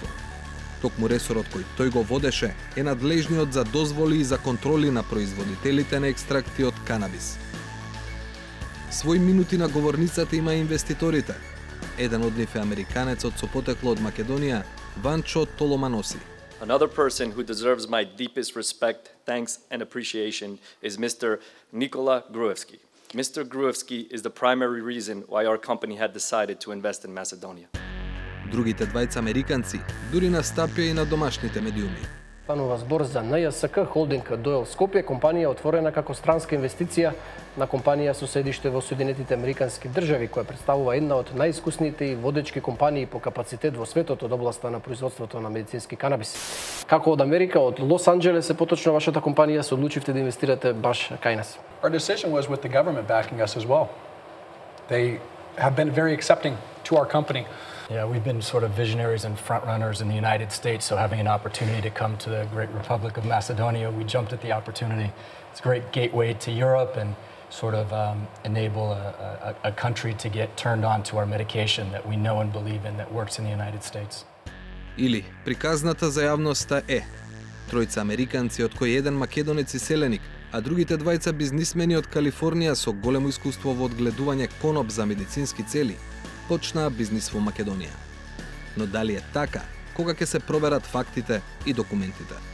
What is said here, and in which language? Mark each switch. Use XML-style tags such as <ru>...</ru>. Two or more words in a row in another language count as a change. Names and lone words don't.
<mk>Токму ресорот кој тој го водеше е надлежниот за дозволи и за контроли на производителите на екстракти од канабис. Свој минути на говорницата има инвеститорите. Еден од нив е американецот со потекло од Македонија, Ванчо Толоманоси.</mk> <en>Another person who deserves my deepest respect, thanks and appreciation is Mr. Nikola Gruevski. Mr. Gruevski is the primary reason why our company had decided to invest in Macedonia.</en> <mk>Другите двајца американци дури настапија и на домашните медиуми. Станува збор за НЈСК Холдинг Дойл Скопје, компанија отворена како странска инвестиција на компанија со седиште во Соединетите Американски држави, која представува една од најискусните и водечки компании по капацитет во светот од областа на производството на медицински канабис. Како од Америка, од Лос Анџелес, поточно вашата компанија се одлучивте да инвестирате баш кај нас?</mk> <en>Our decision was with the government backing us as well. They have been very accepting to our company. Yeah, we've been sort of visionaries and front runners in the United States, so having an opportunity to come to the great Republic of Macedonia, we jumped at the opportunity. It's a great gateway to Europe and sort of enable a country to get turned on to our medication that we know and believe in that works in the United States.</en> <mk>Или, приказната за јавноста е тројца американци од кои еден македонец и селеник, а другите двајца бизнисмени од Калифорнија со големо искуство во одгледување коноп за медицински цели, почнаа бизнис во Македонија. Но дали е така, кога ќе се проверат фактите и документите?</mk>